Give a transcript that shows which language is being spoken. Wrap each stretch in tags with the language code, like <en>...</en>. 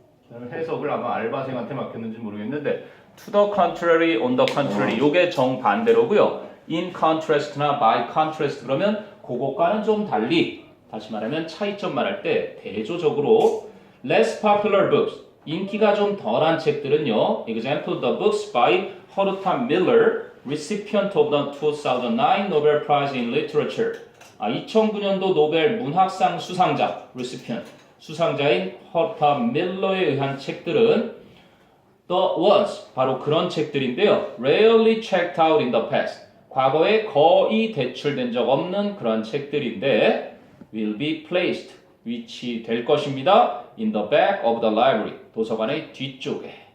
<ko>저는 해석을 아마 알바생한테 맡겼는지 모르겠는데</ko> <en>to the contrary, on the contrary,</en> <ko>요게 정반대로고요. in contrast나 by contrast 그러면 그것과는 좀 달리, 다시 말하면 차이점 말할 때 대조적으로</ko> <en>less popular books,</en> <ko>인기가 좀 덜한 책들은요.</ko> <en>Example, the books by Horace Miller, recipient of the 2009 Nobel Prize in Literature.</en> <ko>2009년도 노벨 문학상 수상자, recipient, 수상자인 Horace Miller에 의한 책들은</ko> <en>the ones,</en> <ko>바로 그런 책들인데요.</ko> <en>Rarely checked out in the past,</en> <ko>과거에 거의 대출된 적 없는 그런 책들인데</ko> <en>will be placed,</en> <ko>위치될 것입니다.</ko> <en>in the back of the library,</en> <ko>도서관의 뒤쪽에.</ko>